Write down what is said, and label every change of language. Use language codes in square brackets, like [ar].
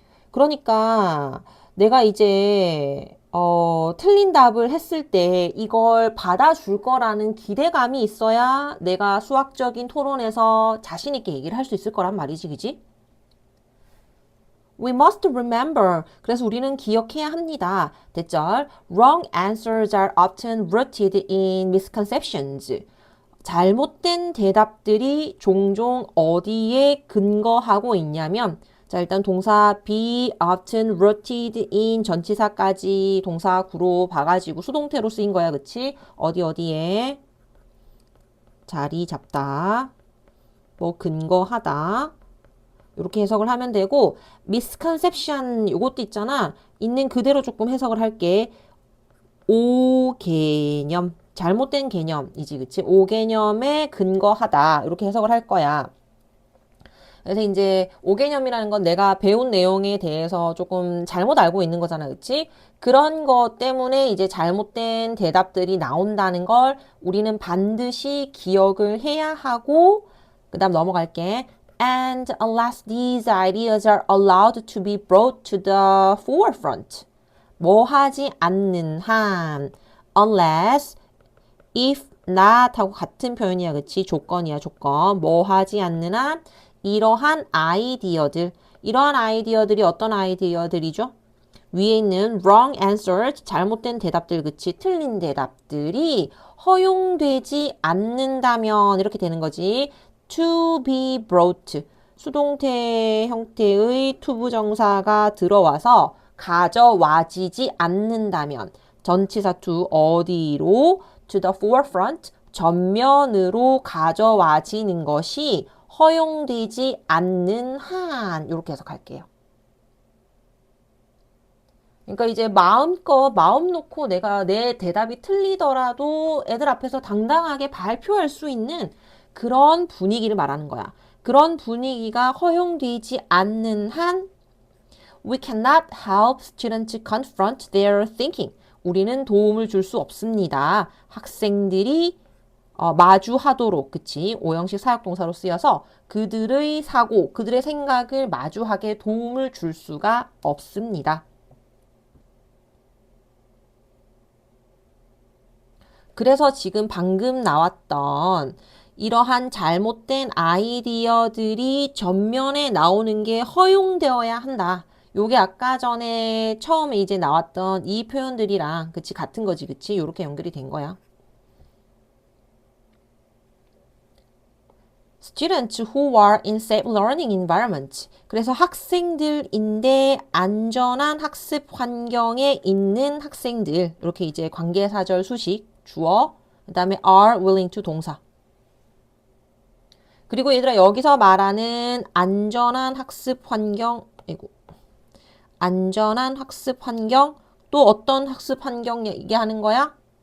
[ko] 그러니까 내가 이제 틀린 답을 했을 때 이걸 받아줄 거라는 기대감이 있어야 내가 수학적인 토론에서 자신 있게 얘기를 할 수 있을 거란 말이지, 그지? [en] We must remember. [ko] 그래서 우리는 기억해야 합니다. 대절. [en] Wrong answers are often rooted in misconceptions. [ko] 잘못된 대답들이 종종 어디에 근거하고 있냐면 자, 일단 동사 [en] be often rooted in [ko] 전치사까지 동사 구로 봐가지고 수동태로 쓰인 거야. 그치? 어디에 자리 잡다 뭐 근거하다 이렇게 해석을 하면 되고 misconception 요것도 있잖아. 있는 그대로 조금 해석을 할게. 오개념 잘못된 개념이지. 그치? 오개념에 근거하다 이렇게 해석을 할 거야. 그래서 이제 오개념이라는 건 내가 배운 내용에 대해서 조금 잘못 알고 있는 거잖아. 그치? 그런 것 때문에 이제 잘못된 대답들이 나온다는 걸 우리는 반드시 기억을 해야 하고 그 다음 넘어갈게. [en] And unless these ideas are allowed to be brought to the forefront. [ko] 뭐 하지 않는 한 unless, if, not 하고 같은 표현이야. 그치? 조건이야. 조건. 뭐 하지 않는 한 이러한 아이디어들이 어떤 아이디어들이죠? 위에 있는 [en] wrong answers, [ko] 잘못된 대답들, 그치? 틀린 대답들이 허용되지 않는다면 이렇게 되는 거지. [en] to be brought, [ko] 수동태 형태의 투부정사가 들어와서 가져와지지 않는다면 전치사 to 어디로? [en] to the forefront, [ko] 전면으로 가져와지는 것이 허용되지 않는 한 이렇게 해석할게요. 그러니까 이제 마음껏 마음 놓고 내가 내 대답이 틀리더라도 애들 앞에서 당당하게 발표할 수 있는 그런 분위기를 말하는 거야. 그런 분위기가 허용되지 않는 한 [en] we cannot help students confront their thinking. [ko] 우리는 도움을 줄 수 없습니다. 학생들이 마주하도록, 그치? 오형식 사역동사로 쓰여서 그들의 사고, 그들의 생각을 마주하게 도움을 줄 수가 없습니다. 그래서 지금 방금 나왔던 이러한 잘못된 아이디어들이 전면에 나오는 게 허용되어야 한다. 요게 아까 전에 처음에 이제 나왔던 이 표현들이랑 그치 같은 거지 그치? 요렇게 연결이 된 거야. [en] Students who are in safe learning environment. [ko] 그래서 학생들인데 안전한 학습 환경에 있는 학생들. 이렇게 이제 관계사절 수식, 주어, 그 다음에 [en] are willing to [ko] 동사. 그리고 얘들아 여기서 말하는 안전한 학습 환경, 안전한 학습 환경, 또 어떤 학습 환경 얘기하는 거야?